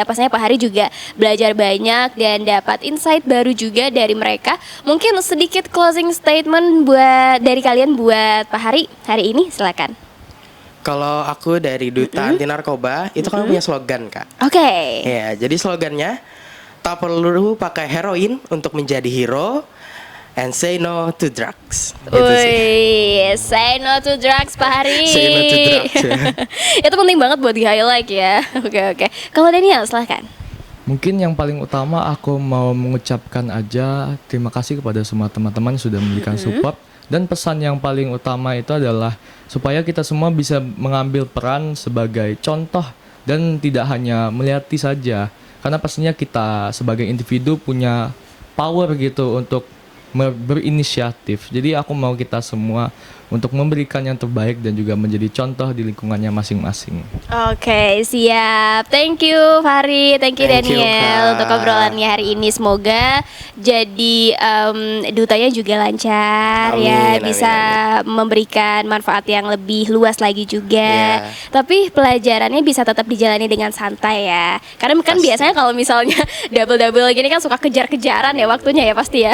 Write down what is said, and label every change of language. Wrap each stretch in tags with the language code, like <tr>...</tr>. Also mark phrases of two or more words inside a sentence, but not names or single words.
<id>Pastinya Pak Hari juga belajar banyak dan dapat insight baru juga dari mereka. Mungkin sedikit</id> <en>closing statement</en> <id>buat dari kalian buat Pak Hari hari ini, silakan. Kalau aku dari Duta Anti Narkoba itu kan punya slogan, Kak. Oke. Ya, jadi slogannya tak perlu pakai heroin untuk menjadi</id> <en>hero and say no to drugs.</en> <id>Itu sih. Wih,</id> <en>say no to drugs Pak Hari. Say no to drugs,</en> <id>ya. Itu penting banget buat di-highlight ya. Oke. Kalau Daniel, silahkan. Mungkin yang paling utama aku mau mengucapkan aja terima kasih kepada semua teman-teman yang sudah memberikan support. Dan pesan yang paling utama itu adalah supaya kita semua bisa mengambil peran sebagai contoh dan tidak hanya melihati saja. Karena pastinya kita sebagai individu punya power gitu untuk berinisiatif. Jadi aku mau kita semua untuk memberikan yang terbaik dan juga menjadi contoh di lingkungannya masing-masing. Oke, siap.</id> <en>Thank you Fahri, thank you Thank you, Daniel</en> <id>Kak. untuk obrolannya hari ini. Semoga jadi dutanya juga lancar Amin, ya, amin, bisa memberikan manfaat yang lebih luas lagi juga. Iya. Tapi pelajarannya bisa tetap dijalani dengan santai ya. Karena kan Pasti. biasanya kalau misalnya double gini kan suka kejar-kejaran ya waktunya ya pasti ya.</id>